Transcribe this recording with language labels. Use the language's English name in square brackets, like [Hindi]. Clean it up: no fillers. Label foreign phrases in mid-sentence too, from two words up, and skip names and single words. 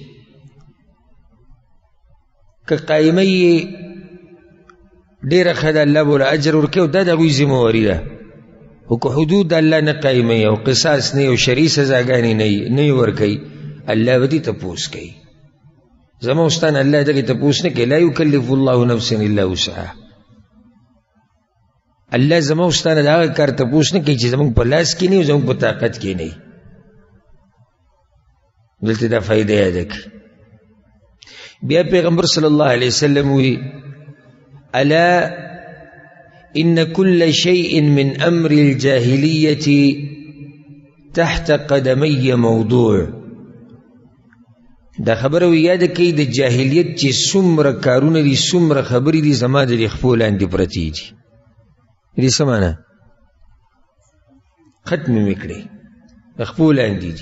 [Pashto] که قایمه یې ډېره ښه ده، الله به له اجر ورکوي او دا د هغوی ذمهواري ده. خو که [Arabic] حدود د الله [Pashto] نه قایموي او قصاص نه او شرعي سزاګانې نه یې ورکوي، الله به دې تپوس کوي. زما او ستا نه الله دغې تپوس نه کوي. [Arabic] لا یکلف الله نفسا الا وسعها. [Pashto] الله زما او ستا نه د هغه کار تپوس نه کوي چې زموږ په لاس کې نه وي، زموږ په طاقت کې نه وي. دلته دا فایده یاده کړي. بیا پیغمبر [Arabic] صلی الله علیه وسلم وی الا ان كل شيء من امر الجاهليه تحت قدمي موضوع. [Pashto] دا خبره وی یاد کړئ د جاهلیت چې څومره کارونه دي، څومره خبرې دي، زما د خپو لاندې پرتې دي. دې څه معنی؟ ختم مې کړې، د خپو لاندې دي.